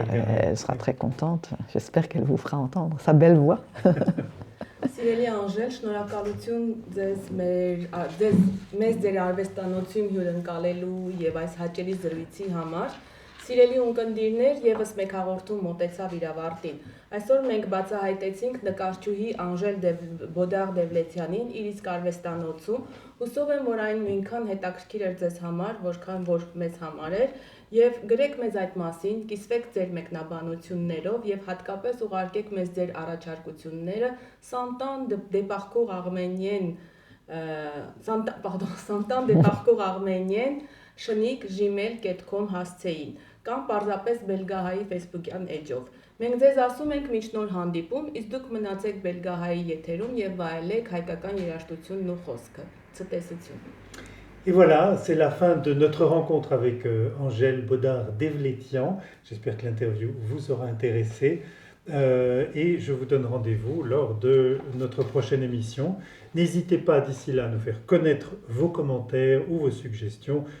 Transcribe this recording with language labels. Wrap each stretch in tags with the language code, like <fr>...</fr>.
<fr>elle sera très contente. J'espère qu'elle vous fera entendre sa belle voix.</fr> <hy>Սիրելի Անժել, շնորհակալություն ձեզ մեզ ձեր արվեստանոցում հյուրընկալելու եւ այս հաճելի զրույցի համար։ Սիրելի ունկնդիրներ, եւս մեկ հաղորդում մոտեցավ իր ավարտին։ Այսօր մենք բացահայտեցինք նկարչուհի Անժել Բոդար-Դևլետյանին իր իսկ արվեստանոցում։ Հուսով եմ, որ այն նույնքան հետաքրքիր էր ձեզ համար, որքան որ մեզ համար էր, եւ գրեք մեզ այդ մասին, կիսվեք ձեր մեկնաբանություններով եւ հատկապես ուղարկեք մեզ ձեր առաջարկությունները santan-de-parcours-armenien@gmail.com հասցեին կամ պարզապես Belgahai Facebook-յան էջով։ Մենք ձեզ ասում ենք մինչ նոր հանդիպում, իսկ դուք մնացեք Belgahai եթերում եւ վայելեք հայկական երաժշտությունն ու խոսքը։ Ցտեսություն։</hy> <fr>Et voilà, c'est la fin de notre rencontre avec Angèle Bodar-Devletian. J'espère que l'interview vous aura intéressé. Et je vous donne rendez-vous lors de notre prochaine émission. N'hésitez pas d'ici là à nous faire connaître vos commentaires ou vos suggestions.</fr>